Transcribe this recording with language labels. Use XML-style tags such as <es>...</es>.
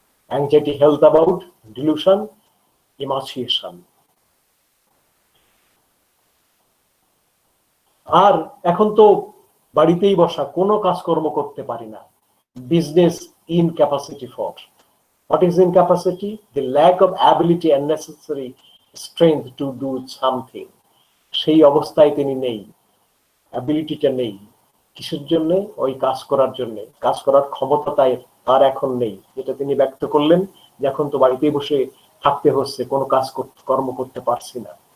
<en>Anxiety health about, delusion, emaciation.</en> <bn>আর এখন তো বাড়িতেই বসা, কোনো কাজকর্ম করতে পারি না,</bn> <en>Business incapacity for. What is incapacity? The lack of ability and necessary strength to do something.</en> <bn>সেই অবস্থায় তিনি নেই, অ্যাবিলিটিটা নেই। কিসের জন্য? ওই কাজ করার জন্য, কাজ করার ক্ষমতা তার এখন নেই, যেটা তিনি ব্যক্ত করলেন যে এখন তো বাড়িতেই বসে থাকতে হচ্ছে, কোনো কাজ কর্ম করতে পারছি না।</bn>